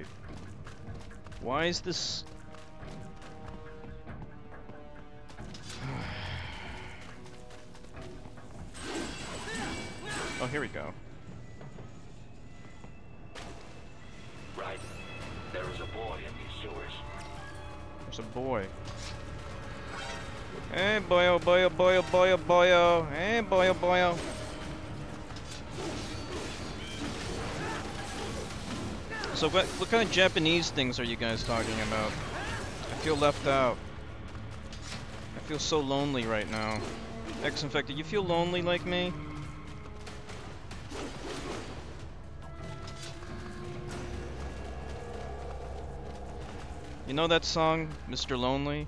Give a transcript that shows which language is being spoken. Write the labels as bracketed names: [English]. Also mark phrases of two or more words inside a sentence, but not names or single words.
[English] Why is this... Oh, here we go. Right. There is a boy in these sewers. There's a boy. Hey, boyo, boyo, boyo, boyo, boyo. Hey, boyo, boyo. So what kind of Japanese things are you guys talking about? I feel left out. I feel so lonely right now. X-Infected, you feel lonely like me? You know that song, Mr. Lonely?